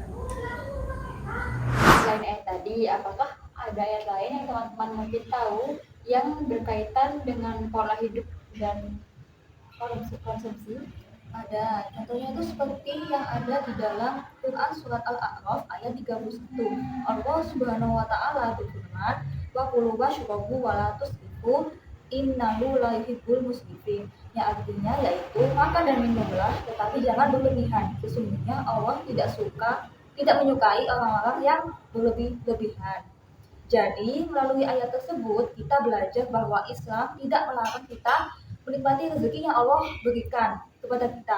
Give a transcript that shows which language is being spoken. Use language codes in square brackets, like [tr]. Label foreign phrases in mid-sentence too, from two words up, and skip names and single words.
[id] Selain ayat tadi, apakah ada ayat lain yang teman-teman mungkin tahu yang berkaitan dengan pola hidup dan konsumsi? Ada, contohnya itu seperti yang ada di dalam Quran surat Al-A'raf ayat 31. Allah [ar] سبحانه وتعالى [id] berfirman, [ar] "وكلوا واشربوا ولا تسرفوا إنه لا يحب المسرفين." [id] Yang artinya yaitu makan dan minumlah tetapi jangan berlebihan. Sesungguhnya Allah tidak menyukai orang-orang yang berlebih-lebihan. Jadi, melalui ayat tersebut kita belajar bahwa Islam tidak melarang kita menikmati rezeki yang Allah berikan kepada kita.